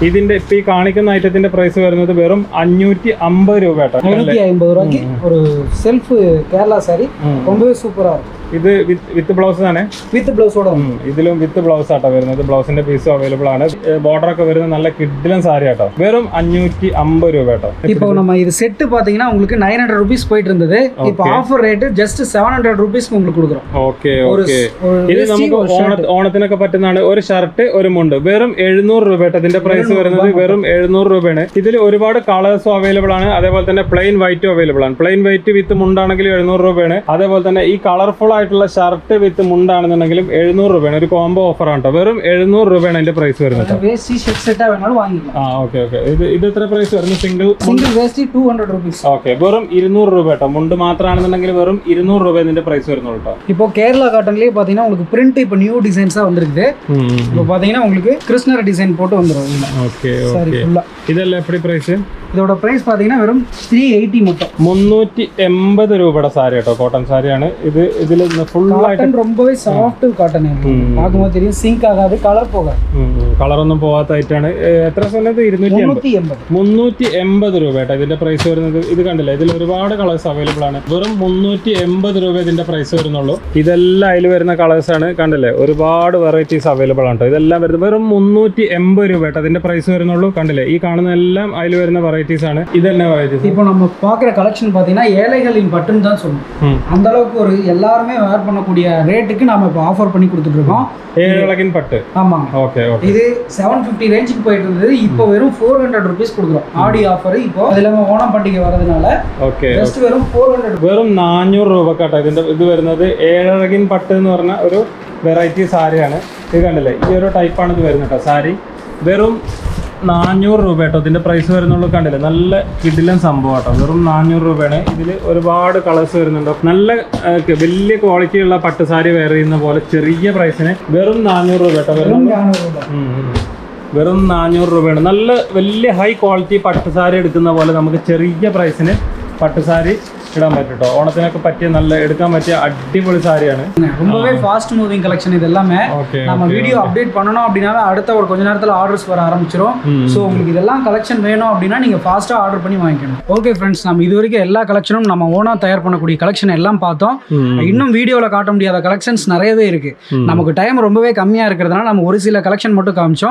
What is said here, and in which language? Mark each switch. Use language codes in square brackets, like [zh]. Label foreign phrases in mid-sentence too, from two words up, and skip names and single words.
[ml] ഇതിന്റെ ഇപ്പൊ ഈ കാണിക്കുന്ന ഐറ്റത്തിന്റെ പ്രൈസ് വരുന്നത് വെറും 550 രൂപ കേട്ടോ. 550 രൂപയ്ക്ക് ഒരു സെൽഫ് കേരള സാരി ரொம்பவே സൂപ്പറാ. ഇത് വിത്ത് ബ്ലൗസ് ആണ്. വിത്ത് ബ്ലൗസോടെ ഇതിലും വിത്ത് ബ്ലൗസ് ആട്ടോ വരുന്നത്. ബ്ലൗസിന്റെ പീസും അവൈലബിൾ ആണ്. ബോർഡർ ഒക്കെ വരുന്ന നല്ല കിഡിലൻ സാരി ആട്ടോ. വെറും 550 രൂപ കേട്ടോ. [ta] இப்போ நம்ம இது செட் பாத்தீங்கன்னா உங்களுக்கு 900 ரூபீஸ் போயிட்டு இருந்தது. இப்போ [en] offer rate just [ta] 700 ரூபீஸ்க்கு உங்களுக்கு கொடுக்குறோம். [ml] ഓക്കെ, ഇത് നമുക്ക് ഓണത്തിനൊക്കെ പറ്റുന്നതാണ്. ഒരു ഷർട്ട് ഒരു മുണ്ട് വെറും 700 രൂപ കേട്ടോ ഇതിന്റെ പ്രൈസ് വരുന്നത്. വെറും 700 രൂപയാണ്. ഇതിൽ ഒരുപാട് കളേഴ്സും അവൈലബിൾ ആണ്, അതേപോലെ തന്നെ [en] plain white [ml] അവൈലബിൾ ആണ്. [en] plain white with [ml] മുണ്ടാണെങ്കിൽ 700 രൂപയാണ്. അതേപോലെ തന്നെ ഈ കളർഫുൾ ആയിട്ടുള്ള [en] shirt with [ml] മുണ്ടാണെന്നുണ്ടെങ്കിലും 700 രൂപയാണ്. ഒരു [en] combo offer [ml] ആണ് കേട്ടോ. വെറും 700 രൂപയാണ് അതിന്റെ പ്രൈസ് വരുന്നത്. ഇത് എത്ര പ്രൈസ് വരുന്നത്? സിംഗിൾ വേസ്റ്റ് 200 രൂപീസ്. ഓക്കെ, വെറും 200 രൂപ കേട്ടോ. മുണ്ട് മാത്രമാണെന്നുണ്ടെങ്കിൽ വെറും 200 രൂപ ഇതിന്റെ പ്രൈസ് വരുന്നുള്ളൂ കേട്ടോ. [ta] இப்போ கேரளா காட்டன்லயே பாத்தீங்கன்னா உங்களுக்கு பிரிண்ட் இப்போ [en] new designs [ta] வந்திருக்கு. இப்போ பாத்தீங்கன்னா உங்களுக்கு கிருஷ்ணர் டிசைன் போட்டு வந்துரும். ஓகே, இதெல்லாம் எப்படி பிரைஸ்? இதோட பிரைஸ் பாத்தீங்கன்னா வெறும் 380 மட்டும். [ml] 380 രൂപയുടെ സാരി കേട്ടോ, കോട്ടൺ സാരിയാണ് ഇത്. ഇതിൽ ഫുള്ളായിട്ട് [ta] ரொம்பவே [en] soft cotton [ta] பார்க்கும்போது தெரியும், [ml] സിങ്ക് ആകാതെ കളർ പോകാതെ, കളറൊന്നും പോകാത്തായിട്ടാണ്. എത്ര സമയത്ത് 380 രൂപ കേട്ടോ ഇതിന്റെ പ്രൈസ് വരുന്നത്. ഇത് കണ്ടില്ലേ, ഇതിൽ ഒരുപാട് കളേഴ്സ് അവൈലബിൾ ആണ്. വെറും 380 രൂപ ഇതിന്റെ പ്രൈസ് വരുന്നുള്ളൂ. ഇതെല്ലാം അതിൽ വരുന്ന കളേഴ്സ് ആണ്, കണ്ടില്ലേ, ഒരുപാട് വെറൈറ്റീസ് അവൈലബിൾ ആണ് കേട്ടോ. ഇതെല്ലാം വരുന്നത് വെറും 380 രൂപ കേട്ടോ അതിന്റെ പ്രൈസ് വരുന്നുള്ളൂ. കണ്ടില്ലേ, ഈ കാണുന്ന എല്ലാം അതിൽ വരുന്ന വെറൈറ്റീസ് ആണ്. ഇതെന്നെ വെറൈറ്റീസ്. [ta] இப்போ நம்ம பார்க்குற கலெக்ஷன் பார்த்தீங்கன்னா ஏழைகளின் பட்டுன்னு தான் சொல்லுவோம். அந்த அளவுக்கு ஒரு எல்லாருமே வேர் பண்ணக்கூடிய ரேட்டுக்கு நாம இப்போ ஆஃபர் பண்ணி கொடுத்துட்டு இருக்கோம். ஏழைகளின் பட்டு. ஆமாம். ஓகே ஓகே. இது 750 ரேஞ்சுக்கு போயிட்டு இருந்தது, இப்போ வெறும் 400 ருபீஸ் கொடுக்குறோம். ஆடி ஆஃபர் இப்போ அது இல்லாமல் ஓணம் பண்டிகை வரதுனால [ml] ഓക്കെ [ta] ஜஸ்ட் வெறும் 400. [ml] വെറും 400 രൂപ കേട്ടോ ഇതിന്റെ ഇത് വരുന്നത്. ഏഴഴകിൻ പട്ട് എന്ന് പറഞ്ഞ ഒരു വെറൈറ്റി സാരിയാണ്. ഇത് കണ്ടില്ലേ, ഈ ഒരു ടൈപ്പാണ് ഇത് വരുന്നത് കേട്ടോ സാരി. വെറും 400 രൂപ കേട്ടോ ഇതിന്റെ പ്രൈസ് വരുന്നുള്ളൂ. കണ്ടില്ലേ, നല്ല കിടിലൻ സംഭവം കേട്ടോ. വെറും 400 രൂപയാണ്. ഇതിൽ ഒരുപാട് കളേഴ്സ് വരുന്നുണ്ടോ. നല്ല വലിയ ക്വാളിറ്റി ഉള്ള പട്ട് സാരി വെയർ ചെയ്യുന്ന പോലെ ചെറിയ പ്രൈസിന് വെറും 400 രൂപ കേട്ടോ. വെറും 400 രൂപയാണ്. നല്ല വലിയ [en] high quality [ml] പട്ട് സാരി എടുക്കുന്ന പോലെ നമുക്ക് ചെറിയ പ്രൈസിന് പട്ട് സാരി ഇടാൻ പറ്റും കേട്ടോ. ഓണത്തിനൊക്കെ പറ്റിയ നല്ല എടുക്കാൻ പറ്റിയ അടിപൊളി സാരിയാണ്. [ta] ரொம்பவே [en] fast moving collection [ta] இது எல்லாமே. நம்ம வீடியோ அப்டேட் பண்ணணும் அப்படினால அடுத்த ஒரு கொஞ்ச நேரத்துல ஆர்டர்ஸ் வர ஆரம்பிச்சிரும். சோ உங்களுக்கு இதெல்லாம் கலெக்ஷன் வேணும் அப்படினா நீங்க ஃபாஸ்டா ஆர்டர் பண்ணி வாங்கிக்கணும். ஓகே फ्रेंड्स, நம்ம இதுவரைக்கும் எல்லா கலெக்ஷனும் நம்ம ஓனா தயார் பண்ணக்கூடிய கலெக்ஷன் எல்லாம் பார்த்தோம். இன்னும் வீடியோல காட்ட முடியாத கலெக்ஷன்ஸ் நிறையவே இருக்கு. நமக்கு டைம் ரொம்பவே கம்மியா இருக்கிறதுனால நம்ம ஒரு சில கலெக்ஷன் மட்டும் காமிச்சோம்.